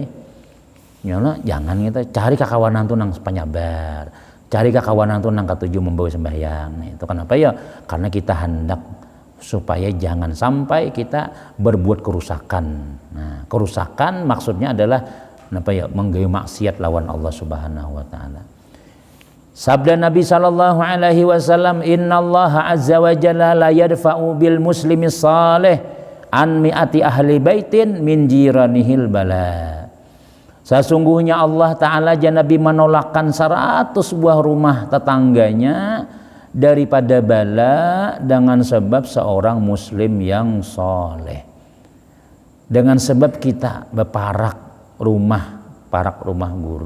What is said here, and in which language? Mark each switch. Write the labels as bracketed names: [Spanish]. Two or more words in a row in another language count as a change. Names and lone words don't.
[Banjar] Nyala jangan kita cari kakawanan tuh nang penyabar, cari kakawanan tuh nang ketujuh membawa sembahyang. Nah, itu kenapa ya? Karena kita hendak supaya jangan sampai kita berbuat kerusakan. Nah, kerusakan maksudnya adalah apa ya? Menggawe maksiat lawan Allah [Arabic] سبحانه وتعالى. [Banjar] Sabda Nabi [Arabic] صلى الله عليه وسلم إن الله عز وجل ليدفع بالمسلم الصالح عن مائة أهل بيت من جيرانه البلاء." [Banjar] Sesungguhnya Allah Ta'ala Nabi menolakkan 100 buah rumah tetangganya daripada bala dengan sebab seorang muslim yang soleh. Dengan sebab kita berparak rumah guru.